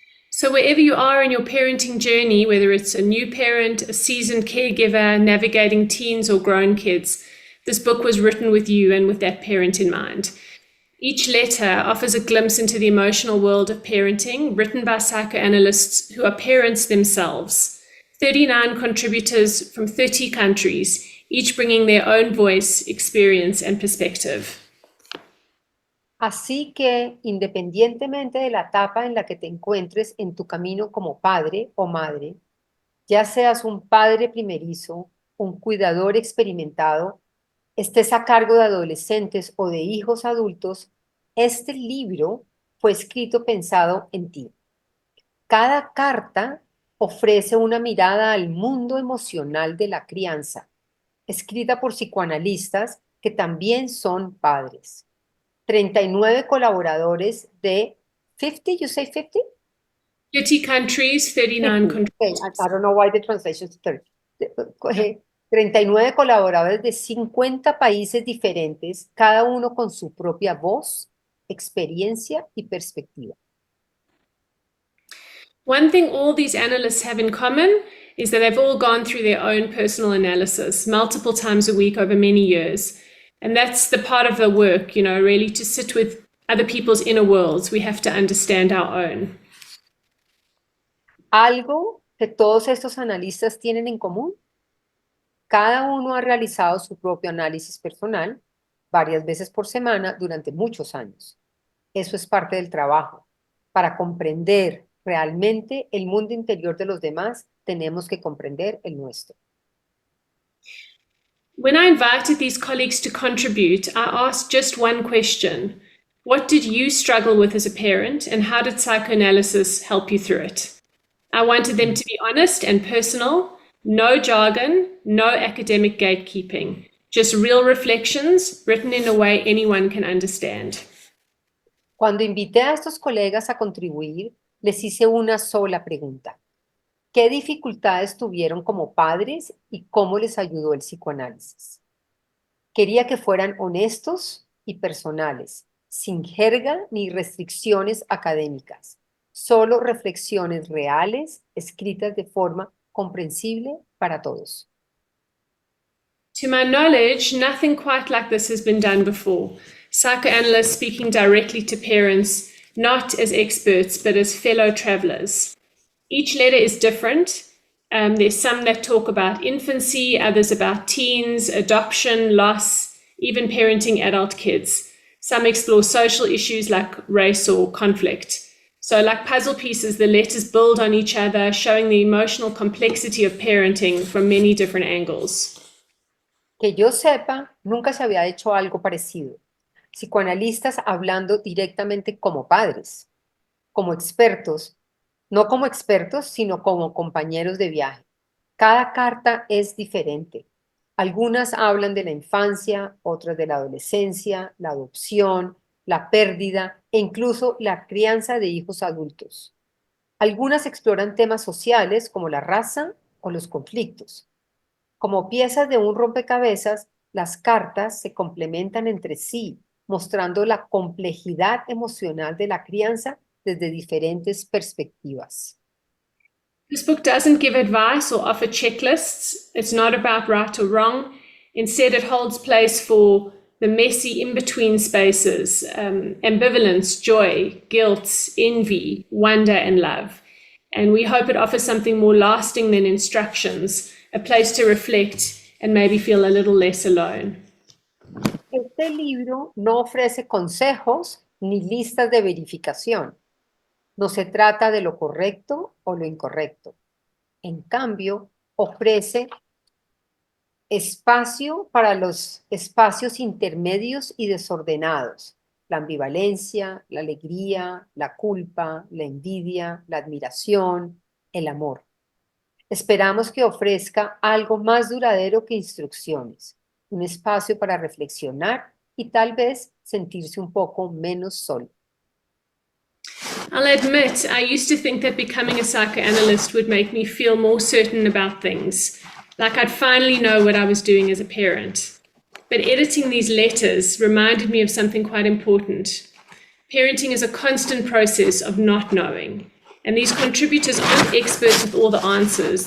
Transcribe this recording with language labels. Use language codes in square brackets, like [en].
[en] So wherever you are in your parenting journey, whether it's a new parent, a seasoned caregiver, navigating teens or grown kids, this book was written with you and with that parent in mind. Each letter offers a glimpse into the emotional world of parenting, written by psychoanalysts who are parents themselves. 39 contributors from 30 countries, each bringing their own voice, experience, and perspective. [es] Así que, independientemente de la etapa en la que te encuentres en tu camino como padre o madre, ya seas un padre primerizo, un cuidador experimentado, estés a cargo de adolescentes o de hijos adultos, este libro fue escrito pensado en ti. Cada carta ofrece una mirada al mundo emocional de la crianza, escrita por psicoanalistas que también son padres. 39 colaboradores de 50, [en] you say 50? 30 countries, 39 countries. Okay, I don't know why the translation is 30. [es] 39 colaboradores de 50 países diferentes, cada uno con su propia voz, experiencia y perspectiva. [en] One thing all these analysts have in common is that they've all gone through their own personal analysis multiple times a week over many years. And that's the part of the work, really to sit with other people's inner worlds. We have to understand our own. [es] Algo que todos estos analistas tienen en común. Cada uno ha realizado su propio análisis personal varias veces por semana durante muchos años. Eso es parte del trabajo. Para comprender realmente el mundo interior de los demás, tenemos que comprender el nuestro. [en] When I invited these colleagues to contribute, I asked just one question. What did you struggle with as a parent, and how did psychoanalysis help you through it? I wanted them to be honest and personal, no jargon, no academic gatekeeping, just real reflections written in a way anyone can understand. [es] Cuando invité a estos colegas a contribuir, les hice una sola pregunta. ¿Qué dificultades tuvieron como padres y cómo les ayudó el psicoanálisis? Quería que fueran honestos y personales, sin jerga ni restricciones académicas, solo reflexiones reales escritas de forma comprensible para todos. [en] To my knowledge, nothing quite like this has been done before. Psychoanalysts speaking directly to parents, not as experts, but as fellow travelers. Each letter is different. There's some that talk about infancy, others about teens, adoption, loss, even parenting adult kids. Some explore social issues like race or conflict. So like puzzle pieces, the letters build on each other, showing the emotional complexity of parenting from many different angles. [es] Que yo sepa, nunca se había hecho algo parecido. Psicoanalistas hablando directamente como padres, como expertos, no como expertos, sino como compañeros de viaje. Cada carta es diferente. Algunas hablan de la infancia, otras de la adolescencia, la adopción, la pérdida e incluso la crianza de hijos adultos. Algunas exploran temas sociales como la raza o los conflictos. Como piezas de un rompecabezas, las cartas se complementan entre sí, mostrando la complejidad emocional de la crianza desde diferentes perspectivas. [en] This book doesn't give advice or offer checklists. It's not about right or wrong. Instead, it holds place for the messy in-between spaces, ambivalence, joy, guilt, envy, wonder, and love. And we hope it offers something more lasting than instructions, a place to reflect and maybe feel a little less alone. [es] Este libro no ofrece consejos ni listas de verificación. No se trata de lo correcto o lo incorrecto. En cambio, ofrece espacio para los espacios intermedios y desordenados, la ambivalencia, la alegría, la culpa, la envidia, la admiración, el amor. Esperamos que ofrezca algo más duradero que instrucciones, un espacio para reflexionar y tal vez sentirse un poco menos solo. [en] I'll admit, I used to think that becoming a psychoanalyst would make me feel more certain about things, like I'd finally know what I was doing as a parent. But editing these letters reminded me of something quite important. Parenting is a constant process of not knowing. And these contributors aren't experts with all the answers.